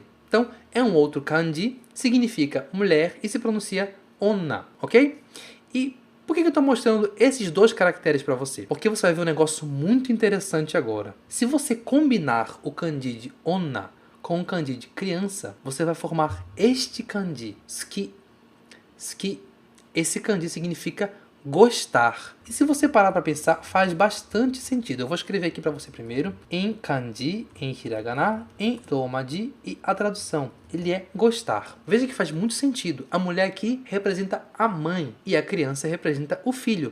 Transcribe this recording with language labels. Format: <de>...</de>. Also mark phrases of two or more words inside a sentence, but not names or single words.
<pt>Então, é um outro kanji, significa mulher e se pronuncia onna, ok? E Por que eu estou mostrando esses dois caracteres para você? Porque você vai ver um negócio muito interessante agora. Se você combinar o kanji de onna com o kanji de criança, você vai formar este kanji, suki. Suki. Esse kanji significa gostar. E se você parar para pensar, faz bastante sentido. Eu vou escrever aqui para você primeiro, em kanji, em hiragana, em romaji, e a tradução, ele é gostar. Veja que faz muito sentido. A mulher aqui representa a mãe e a criança representa o filho.</pt>